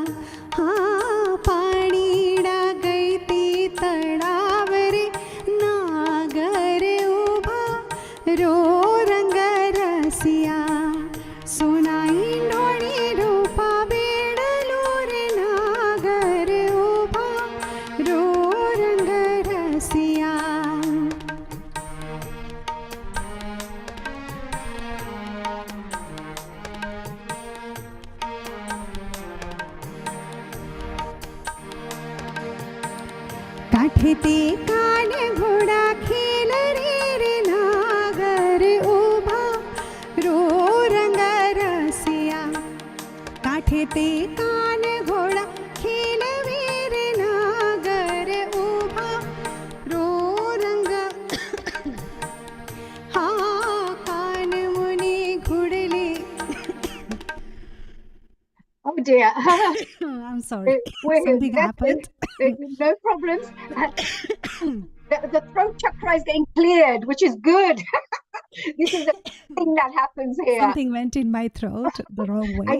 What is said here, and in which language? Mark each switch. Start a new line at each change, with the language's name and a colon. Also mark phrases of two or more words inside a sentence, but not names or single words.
Rajasthani: हा पानी दा गैती तडाव रे नागर उभा रो रंगर सिया. सोना इंढोणी रूपा बेडलू रे नागर उभा रो रंगर सिया. काठे ते कान घोडा खेल रे नागर उभा रो रंग रसिया. काठे ते कान घोडा खेल रे नागर उभा रो रंग हा कान मुनी घुडले.
English: Oh dear. I'm sorry. Something happened. No problems. The throat chakra is getting cleared, which is good. This is a thing that happens here. Something went in my throat the wrong way.